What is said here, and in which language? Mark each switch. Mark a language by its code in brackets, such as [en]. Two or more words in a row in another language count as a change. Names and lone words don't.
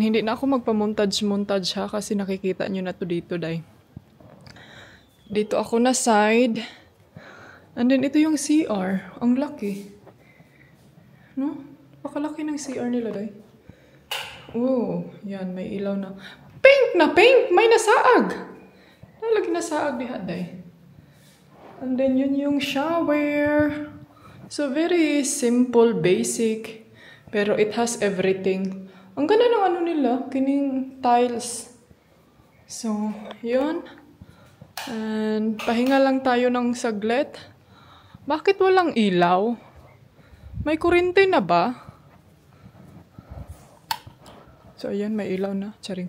[tl] Hindi na ako magpa-montage ha kasi nakikita nyo na to dito, day. Dito ako na side. [en] And then, [tl] ito yung CR. Ang laki. No? Pakalaki ng CR nila, day. Oh, yan. May ilaw na. Pink na pink! [ceb] May nasaag! Nalagi nasaag diha, day. [en] And then, [tl] yun yung shower. [en] So, very simple, basic. Pero it has everything. [tl] Ang ganda ng nila, kining tiles. So, yun. And, pahinga lang tayo ng saglit. Bakit walang ilaw? May kurente na ba? So, ayan, may ilaw na. Charing.